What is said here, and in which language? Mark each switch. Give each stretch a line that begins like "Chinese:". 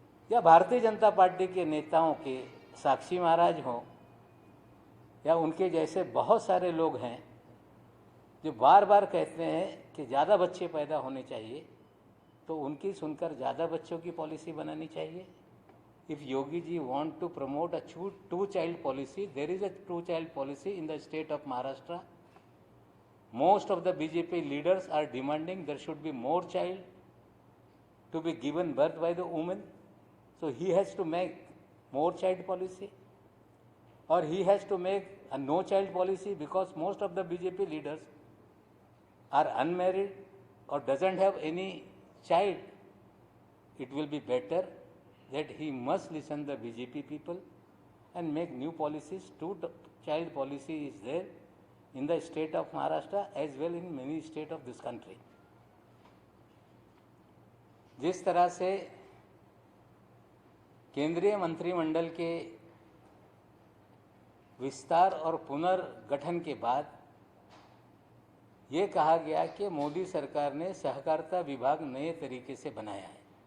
Hindi: या भारतीय जनता पार्टी के नेताओं के साक्षी महाराज हों या उनके जैसे बहुत सारे लोग हैं जो बार बार कहते हैं कि ज़्यादा बच्चे पैदा होने चाहिए, तो उनकी सुनकर ज़्यादा बच्चों की पॉलिसी बनानी चाहिए।
English: If Yogi ji want to promote a 2 child policy, there is a 2 child policy in the state of Maharashtra. Most of the BJP leaders are demanding there should be more child to be given birth by the woman. So he has to make more child policy, or he has to make a no child policy, because most of the BJP leaders are unmarried or doesn't have any child. It will be better that he must listen the BJP people and make new policies. 2 child policy is there in the state of Maharashtra as well in many states of this country.
Hindi: जिस तरह से केंद्रीय मंत्रिमंडल के विस्तार और पुनर्गठन के बाद ये कहा गया कि मोदी सरकार ने सहकारिता विभाग नए तरीके से बनाया है।